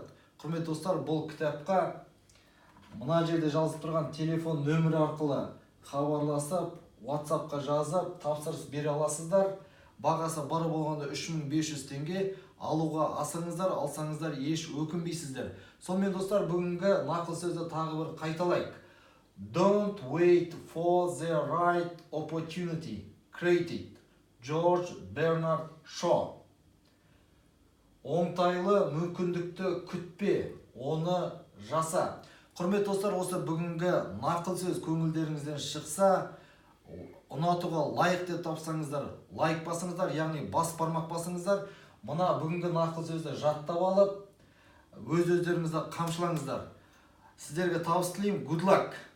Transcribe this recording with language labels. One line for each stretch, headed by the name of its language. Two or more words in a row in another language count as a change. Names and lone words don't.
Kazakh: Құрметті достар, бұл кітапқа мына жерде жазылып тұрған телефон нөмірі арқылы хабарласып, WhatsApp-қа жазып, тапсырыс бере аласыздар. Бағасы бары болғанда 3500 теңге. Алуға асыңыздар, алсаңыздар еш өкінбейсіздер. Сонымен достар, бүгінгі нақыл сөзді тағы бір қайталайық.
English: Don't wait for the right opportunity. Create it.
Kazakh: Джордж Бернард Шоу. Оңтайлы мүмкіндікті күтпе, оны жаса. Құрметті достар, осы бүгінгі нақыл сөз көңілдеріңізден шықса, ұнатуға лайк деп тапсаңыздар, лайк басыңыздар, яғни бас бармақ басыңыздар. Мына бүгінгі нақыл сөзді жаттап алып, өз-өздеріңізді қамшылаңыздар. Сіздерге табыс тілеймін.
English: Good luck!